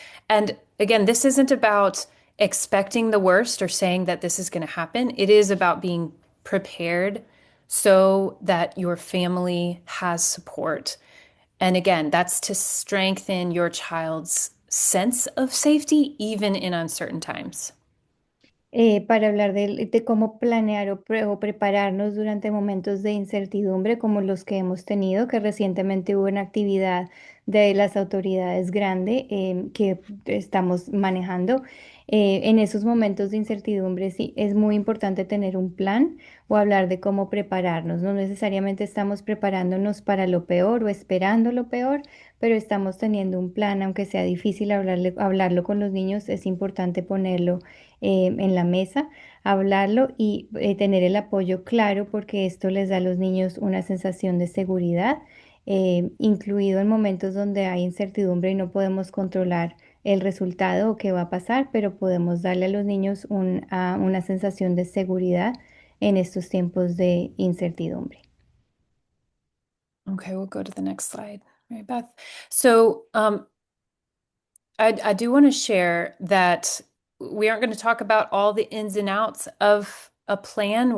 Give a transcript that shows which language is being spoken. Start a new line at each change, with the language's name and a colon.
English: And again, this isn't about expecting the worst or saying that this is going to happen. It is about being prepared so that your family has support. And again, that's to strengthen your child's sense of safety, even in uncertain times.
Spanish: Para hablar de cómo planear o prepararnos durante momentos de incertidumbre como los que hemos tenido, que recientemente hubo una actividad de las autoridades grande que estamos manejando. En esos momentos de incertidumbre sí es muy importante tener un plan o hablar de cómo prepararnos. No necesariamente estamos preparándonos para lo peor o esperando lo peor, pero estamos teniendo un plan, aunque sea difícil hablarlo con los niños, es importante ponerlo en la mesa, hablarlo y tener el apoyo claro porque esto les da a los niños una sensación de seguridad, incluido en momentos donde hay incertidumbre y no podemos controlar el resultado o qué va a pasar, pero podemos darle a los niños una sensación de seguridad en estos tiempos de incertidumbre.
English: Okay, we'll go to the next slide, Mary Beth. So, I do want to share that we aren't going to talk about all the ins and outs of a plan.